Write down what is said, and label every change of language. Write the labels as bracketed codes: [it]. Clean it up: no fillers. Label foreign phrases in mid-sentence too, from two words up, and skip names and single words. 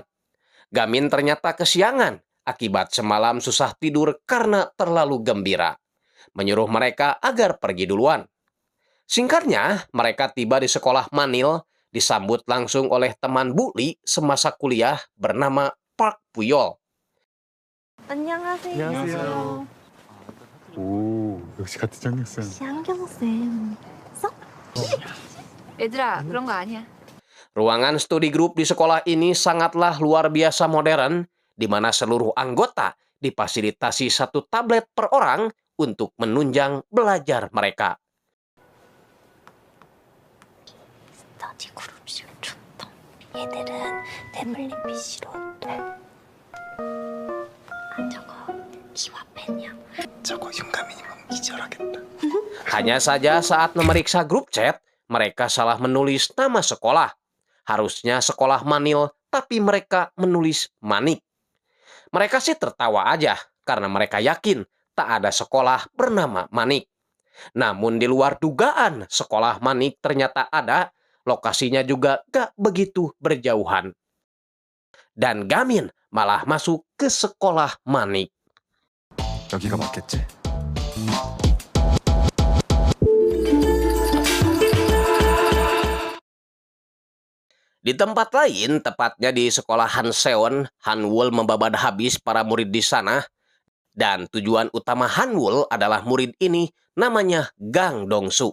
[id] Gamin ternyata kesiangan akibat semalam susah tidur karena terlalu gembira. Menyuruh mereka agar pergi duluan. Singkatnya, mereka tiba di sekolah Manil, disambut langsung oleh teman Bu Li semasa kuliah bernama Park Puyol. [ko] 안녕하세요. 오, 역시 같은 장학생. 양경쌤. 얘들아, 그런 거 아니야. [id] Ruangan studi grup di sekolah ini sangatlah luar biasa modern, di mana seluruh anggota difasilitasi 1 tablet per orang untuk menunjang belajar mereka. [ko] 스터디 그룹식 좋다. 얘들은 태블릿 PC로 또. 저거 기와펜이야. 저거 윤가민이 보면 기절하겠다. [id] Hanya saja saat memeriksa grup chat, mereka salah menulis nama sekolah. Harusnya sekolah Manil, tapi mereka menulis Manik. Mereka sih tertawa aja, karena mereka yakin tak ada sekolah bernama Manik. Namun di luar dugaan, sekolah Manik ternyata ada, lokasinya juga gak begitu berjauhan. Dan Gamin malah masuk ke sekolah Manik. [ko] 여기가 맞겠지? [id] Di tempat lain, tepatnya di sekolah Hanseon, Hanwul membabad habis para murid di sana. Dan tujuan utama Hanwul adalah murid ini namanya Gang Dongsu.